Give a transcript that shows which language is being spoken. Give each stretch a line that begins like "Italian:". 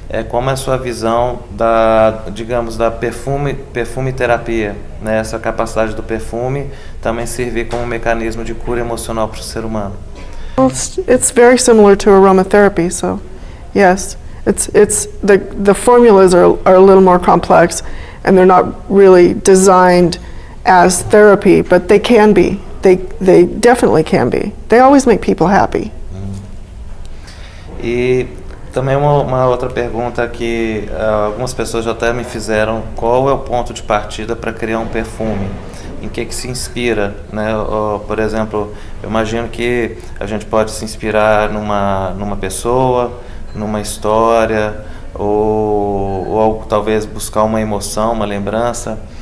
Portuguese: Como é a sua visão da perfume terapia, né? Essa capacidade do perfume também servir como um mecanismo de cura emocional para o ser humano?
English: Well, it's very similar to aromatherapy, so yes, the formulas are a little more complex, and they're not really designed as therapy, but they can be. They definitely can be. They always make people happy.
Portuguese: E também uma outra pergunta que algumas pessoas já até me fizeram: qual é o ponto de partida para criar um perfume? Em que se inspira, né? Por exemplo, eu imagino que a gente pode se inspirar numa pessoa, numa história, ou talvez buscar uma emoção, uma lembrança.